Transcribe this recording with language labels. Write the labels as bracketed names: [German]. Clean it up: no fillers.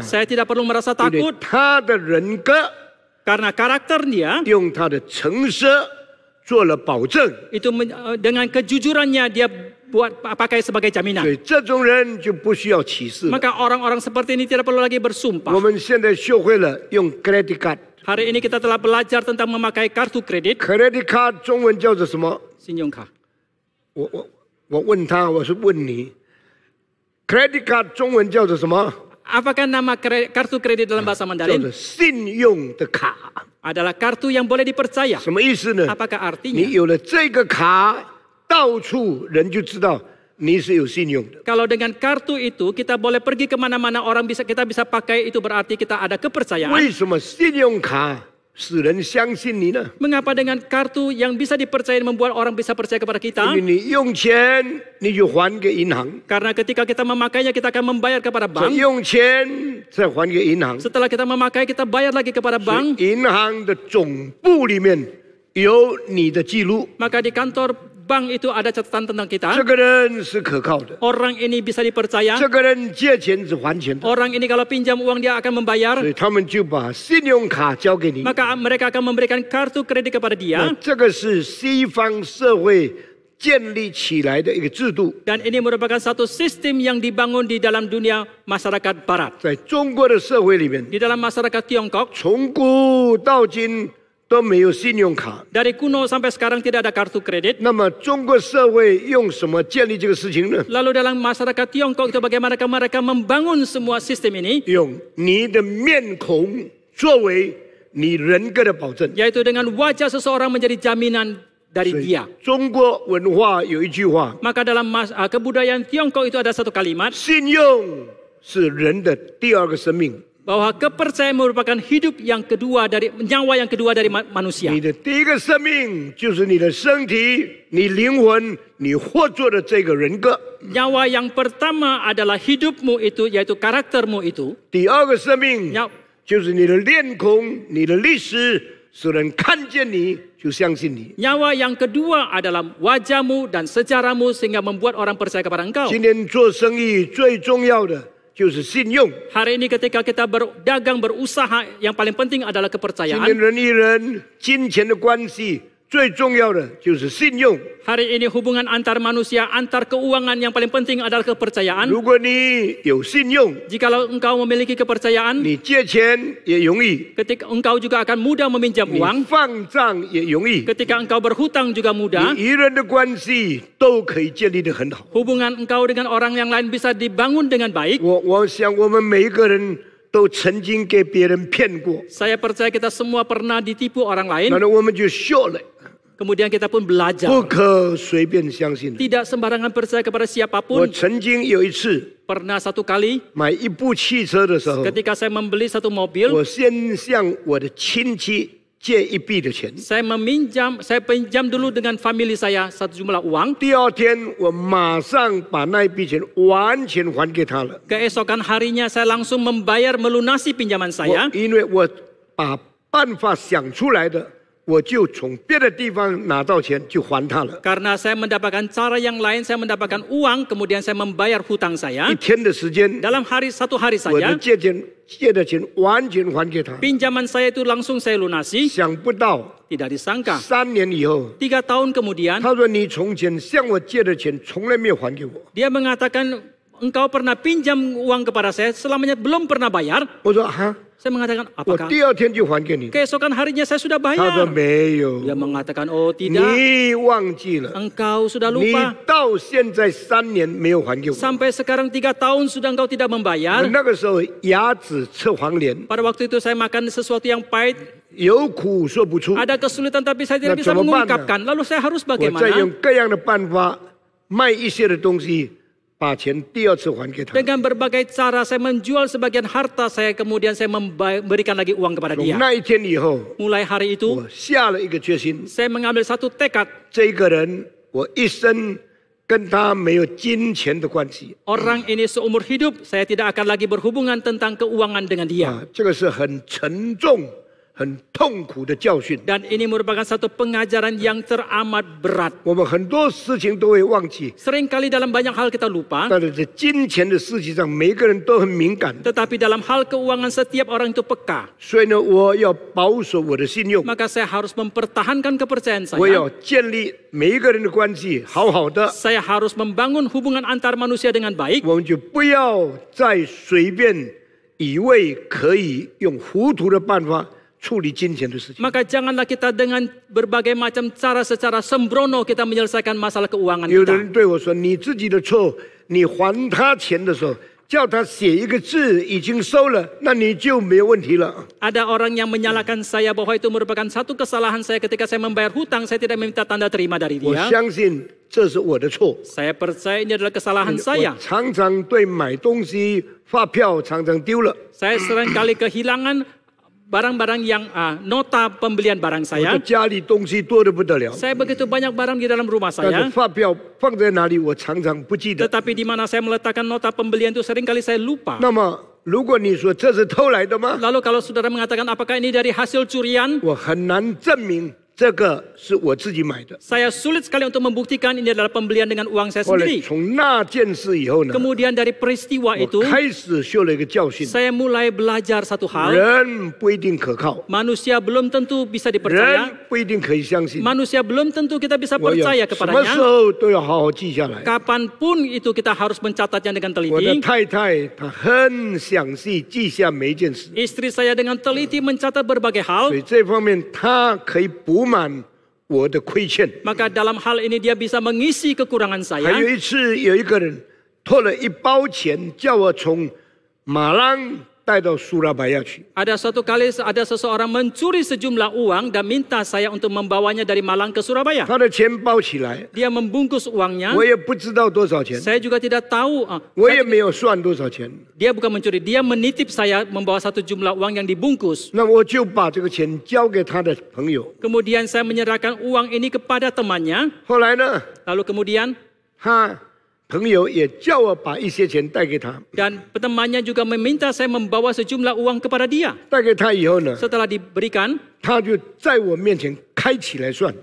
[Indonesian] Saya tidak perlu merasa [Chinese] 因为 [Indonesian] takut [Chinese] 他的人格 [Indonesian] karena karakter dia [Chinese] 用他的诚实做了保证， [Indonesian] itu dengan kejujurannya dia pakai sebagai [Chinese] 所 [Indonesian] jaminan. [Chinese] 以这种人就不需要启示。 [Indonesian] Maka orang-orang seperti ini tidak perlu lagi [Chinese] 我 [Indonesian] bersumpah. [Chinese] 们现在学会了用 credit card，credit [Indonesian] Hari ini kita telah belajar tentang memakai kartu kredit, [Chinese] card 中文叫做什么？ Sinyongka. 我问他，我是问你，credit card 中文叫做什么？ [Indonesian] Apakah nama kartu kredit dalam bahasa Mandarin? [Chinese] 做信用的卡。 [Indonesian] Adalah kartu yang boleh dipercaya. [Chinese] 什么意思呢？ [Indonesian] Apakah [Chinese] 你有了这个卡，到处人就知道你是有信用的。 [Indonesian] Kalau dengan kartu itu kita boleh pergi kemana-mana kita bisa pakai, itu berarti kita ada kepercayaan. [Chinese] 为什么信用卡使人相信你呢？ [Indonesian] Mengapa dengan kartu yang bisa dipercaya membuat orang bisa percaya kepada [Chinese] 因 [Indonesian] kita? [Chinese] 为你用钱你就还给银行， [Indonesian] Karena ketika kita memakainya kita akan membayar kepada bank. [Chinese] 用钱再还给银行。 [Indonesian] Setelah kita memakai kita bayar lagi kepada [Chinese] 所以 [Indonesian] bank. [Chinese] 银行的总部里面有你的记录， [Indonesian] Maka di kantor bank itu ada catatan tentang [Chinese] 这 [Indonesian] kita. [Chinese] 个人是可靠的， [Indonesian] Orang ini bisa dipercaya. [Chinese] 这个人借钱是还钱的， [Indonesian] Orang ini kalau pinjam uang dia akan [Chinese] 所 [Indonesian] membayar. [Chinese] 以他们就把信用卡交给你。 [Indonesian] Maka mereka akan memberikan kartu kredit kepada dia. [Chinese] 这个是西方社会建立起来的一个制度。 [Indonesian] Dan ini merupakan satu sistem yang dibangun di dalam dunia masyarakat Barat. [Chinese] 在中国的社会里面， [Indonesian] Di dalam masyarakat Tiongkok, [Chinese] 从古到今都没有信用卡。 [Indonesian] dari kuno sampai sekarang tidak ada kartu kredit. [Chinese] 那么中国社会用什么建立这个事情呢？ [Indonesian] Lalu dalam masyarakat Tiongkok itu bagaimana mereka membangun semua sistem ini? [Chinese] 用你的面孔作为你人格的保证。 [Indonesian] Yaitu dengan wajah seseorang menjadi jaminan dari [Chinese] 所以 [Indonesian] dia. [Chinese] 中国文化有一句话： [Indonesian] Maka dalam kebudayaan Tiongkok itu ada satu kalimat [Chinese] 信用是人的第二个生命。 [Indonesian] bahwa kepercayaan merupakan hidup yang kedua dari nyawa yang kedua dari manusia. [Chinese] 你的第一个生命就是你的身体、你灵魂、你活着的这个人格。 [Indonesian] Nyawa yang pertama adalah hidupmu itu, yaitu karaktermu itu. [Chinese] 第二个生命 [Indonesian] Nyawa [Chinese] 就是你的脸孔、你的历史，使人看见你就相信你。 [Indonesian] yang kedua adalah wajahmu dan sejarahmu sehingga membuat orang percaya kepada engkau. [Chinese] 今天做生意最重要的就是信用。 [Indonesian] Hari ini ketika kita berdagang, berusaha, yang paling penting adalah [Chinese] 今 [Indonesian] kepercayaan. [Chinese] 天人与人金钱的关系最重要的就是信用。 [Indonesian] Hari ini hubungan antar manusia, antar keuangan yang paling penting adalah kepercayaan. [Chinese] 如果你有信用， [Indonesian] Jikalau engkau memiliki kepercayaan, [Chinese] 你借钱也容易， [Indonesian] ketika engkau juga akan mudah meminjam [Chinese] 你 [Indonesian] uang. [Chinese] 放账也容易， [Indonesian] Ketika engkau berhutang juga mudah. [Chinese] 你与人的关系都可以建立得很好。 [Indonesian] Hubungan engkau dengan orang yang lain bisa dibangun dengan baik. [Chinese] 我想我们每一个人都曾经给别人骗过， [Indonesian] Saya percaya kita semua pernah ditipu orang lain. [Chinese] 然后我们就学了， [Indonesian] Kemudian kita pun belajar. [Chinese] 不可随便相信。 [Indonesian] Tidak sembarangan percaya kepada [Chinese] 我 [Indonesian] siapapun. [Chinese] 曾经有一次 [Indonesian] Pernah satu kali [Chinese] 买一部汽车的时候， [Indonesian] ketika saya membeli satu mobil, [Chinese] 我先向我的亲戚借一笔的钱， [Indonesian] saya pinjam dulu dengan family saya satu jumlah uang. [Chinese] 第二天我马上把那一笔钱完全还给他了。 [Indonesian] Keesokan harinya saya langsung membayar melunasi pinjaman [Chinese] 我 [Indonesian] saya. [Chinese] 因为我把办法想出来的，我就从别的地方拿到钱就还他了。 [Indonesian] Karena saya mendapatkan cara yang lain, saya mendapatkan uang, kemudian saya membayar hutang [Chinese] 一 [Indonesian] saya. [Chinese] 天的时间， [Indonesian] Dalam satu hari [Chinese] 我的 [Indonesian] saja, [Chinese] 借的钱完全还给他。 [Indonesian] pinjaman saya itu langsung saya lunasi. [Chinese] 想不到 [Indonesian] Tidak disangka. [Chinese] 3年以后， [Indonesian] 3 tahun kemudian, [Chinese] 他说你从前向我借的钱从来没有还给我。 [Indonesian] dia mengatakan, engkau pernah pinjam uang kepada saya, selamanya belum pernah bayar. [Chinese] 我说哈， [Indonesian] Saya mengatakan, [Chinese] 我 [Indonesian] apakah [Chinese] 第二天就还给你。 [Indonesian] keesokan harinya saya sudah [Chinese] 他说没有， [Indonesian] Dia mengatakan, oh tidak, [Chinese] 你忘记了， [Indonesian] engkau sudah [Chinese] 你 [Indonesian] lupa. [Chinese] 到现在3年没有还给我。 [Indonesian] Sampai sekarang 3 tahun sudah engkau tidak [Chinese] 我 [Indonesian] membayar. [Chinese] 那个时候牙齿吃黄连， [Indonesian] Pada waktu itu saya makan sesuatu yang pahit, [Chinese] 有苦说不出。 [Indonesian] ada kesulitan tapi saya tidak bisa coba mengungkapkan. Lalu saya harus [Chinese] 我再 [Indonesian] bagaimana? [Chinese] 用各样的办法卖一些的东西，把钱第二次还给他。 [Indonesian] Dengan berbagai cara saya menjual sebagian harta saya, kemudian saya memberikan lagi uang kepada [Chinese] 从 [Indonesian] dia. [Chinese] 那一天以后， [Indonesian] Mulai hari itu, [Chinese] 我下了一个决心， [Indonesian] saya mengambil satu tekad. [Chinese] 这个人我一生跟他没有金钱的关系 [Indonesian] Orang ini seumur hidup, saya tidak akan lagi berhubungan tentang keuangan dengan dia. [Chinese] 啊，这个是很沉重、很痛苦的教训。 [Indonesian] Dan ini merupakan satu pengajaran yang teramat berat. [Chinese] 我们很多事情都会忘记， [Indonesian] Seringkali dalam banyak hal kita lupa, [Chinese] 但是在金钱的事情上，每个人都很敏感。 [Indonesian] tetapi dalam hal keuangan setiap orang itu peka. [Chinese] 所以呢，我要保守我的信用， [Indonesian] Maka saya harus mempertahankan kepercayaan [Chinese] 我 [Indonesian] saya. [Chinese] 要建立每一个人的关系好好的。 [Indonesian] Saya harus membangun hubungan antar manusia dengan baik. [Chinese] 我们就不要再随便以为可以用糊涂的办法处理金钱的事情。 [Indonesian] Maka janganlah kita dengan berbagai macam cara secara sembrono kita menyelesaikan masalah keuangan [Chinese] 有的人对我说：“你自己的错，你还他钱的时候，叫他写一个字已经收了，那你就没有问题了。” [Indonesian] Ada orang yang menyalahkan saya bahwa itu merupakan satu kesalahan saya ketika saya membayar hutang, saya tidak meminta tanda terima dari [Chinese] 我 [Indonesian] dia. [Chinese] 相信这是我的错。 [Indonesian] Saya percaya ini adalah kesalahan [Chinese] 我 [Indonesian] saya. [Chinese] 常常对买东西发票常常丢了， [Indonesian] Saya seringkali kehilangan barang-barang yang nota pembelian barang [Chinese] 我的家里东西多得不得了， [Indonesian] Saya begitu banyak barang di dalam rumah [Chinese] 但是 [Indonesian] saya. [Chinese] 发票放在哪里我常常不记得。 [Indonesian] Tetapi di mana saya meletakkan nota pembelian itu seringkali saya lupa. [Chinese] 那么如果你说这是偷来的吗？ [Indonesian] Lalu kalau saudara mengatakan apakah ini dari hasil curian? [Chinese] 我很难证明这个是我自己买的。 [Indonesian] Saya sulit sekali untuk membuktikan ini adalah pembelian dengan uang saya [Chinese] 后来 [Indonesian] sendiri. [Chinese] 从那件事以后呢， [Indonesian] Kemudian dari peristiwa [Chinese] 我 [Indonesian] itu, [Chinese] 开始学了一个教训： [Indonesian] saya mulai belajar satu hal. [Chinese] 人不一定可靠， [Indonesian] Manusia belum tentu bisa [Chinese] 人 [Indonesian] dipercaya. [Chinese] 不一定可以相信。 [Indonesian] Manusia belum tentu kita bisa [Chinese] 我有 [Indonesian] percaya [Chinese] 什么时 [Indonesian] kepadanya. [Chinese] 候都要好好记下来。 [Indonesian] Kapanpun itu kita harus mencatatnya dengan [Chinese] 我的 [Indonesian] teliti. [Chinese] 太太她很详细记下每一件事， [Indonesian] Istri saya dengan teliti mencatat berbagai hal. [Chinese] 以这方面她可以补满我的亏欠。 [Indonesian] Maka dalam hal ini dia bisa mengisi kekurangan [Chinese] 还有 [Indonesian] saya. [Chinese] 一次，有一个人偷了一包钱，叫我从马朗带到苏拉白亚去。 [Indonesian] Ada suatu kali ada seseorang mencuri sejumlah uang dan minta saya untuk membawanya dari Malang ke Surabaya. [Chinese] 他的钱包起来， [Indonesian] Dia membungkus uangnya. [Chinese] 我也不知道多少钱， [Indonesian] Saya juga tidak tahu. [Chinese] 我也没有算多少钱。 [Indonesian] Dia bukan mencuri, dia menitip saya membawa satu jumlah uang yang dibungkus. [Chinese] 那我就把这个钱交给他的朋友。 [Indonesian] Kemudian saya menyerahkan uang ini kepada temannya. [Chinese] 后来呢， [Indonesian] Lalu kemudian [Chinese] 他朋友也叫我把一些钱带给他。 [Indonesian] dan temannya juga meminta saya membawa sejumlah uang kepada dia. [Chinese] 带给他以后呢， [Indonesian] Setelah diberikan [Chinese] 他就在我面前开起来算。